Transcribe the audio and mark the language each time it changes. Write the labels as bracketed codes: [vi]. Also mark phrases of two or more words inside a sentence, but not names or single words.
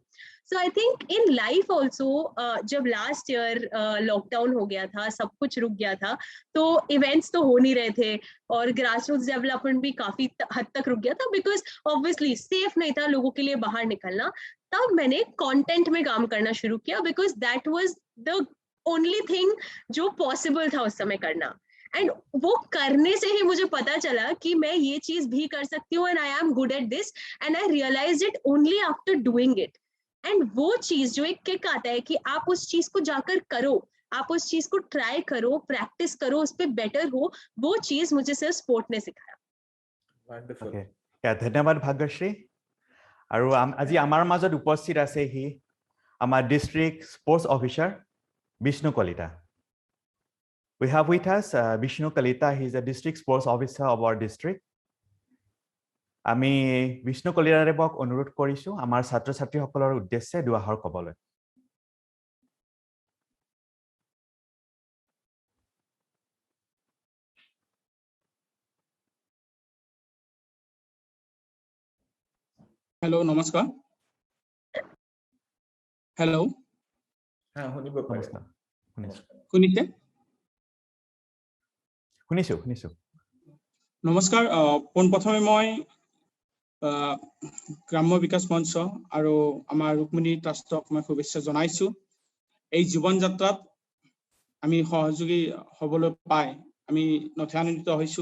[en] So I think in life also [hi] जब [en] last year lockdown [hi] हो गया था, सब कुछ रुक गया था, तो इवेंट्स तो हो नहीं रहे थे और [en] grassroots development [hi] भी काफी हद तक रुक गया था [en] because obviously safe [hi] नहीं था लोगों के लिए बाहर निकलना। तब मैंने कंटेंट में काम करना शुरू किया [en] because that was the only thing [hi] जो पॉसिबल था उस समय करना। एंड वो करने से ही मुझे पता चला कि मैं ये चीज भी कर सकती हूँ एंड [en] I am good at this and I realized it only after doing it. [hi] एंड वो चीज जो एक किक आता है कि आप उस चीज को जाकर करो, आप उस चीज को ट्राई करो, प्रैक्टिस करो, उस पर बेटर हो, वो चीज मुझे सिर्फ स्पोर्ट ने सिखाया। [en] Wonderful. [as] Okay. ধন্যবাদ ভাগ্যশ্ৰী। আৰু আজি আমাৰ মাজত উপস্থিত আছে হি আমাৰ [en] district sports officer [as] বিষ্ণু কলিতা। [en] We have with us Vishnu Kalita. He is a district sports officer of our district. [as] আমি বিষ্ণু কলিতাদেৱক অনুৰোধ কৰিছো আমাৰ ছাত্ৰ ছাত্ৰীসকলৰ উদ্দেশ্যে দুআষাৰ ক'বলৈ। [hi] हेलो नमस्कार। हेलो [as] हाँ শুনিব পাৰে। নমস্কাৰ। শুনিছে? শুনিছো। নমস্কাৰ। পোনপ্ৰথমে মই গ্ৰাম্য বিকাশ মঞ্চ আৰু আমাৰ ৰুক্মিণী ট্ৰাষ্টক মই শুভেচ্ছা জনাইছো। এই জীৱন যাত্ৰাত আমি সহযোগী হ'বলৈ পাই আমি নথিয়ান্বিত হৈছো।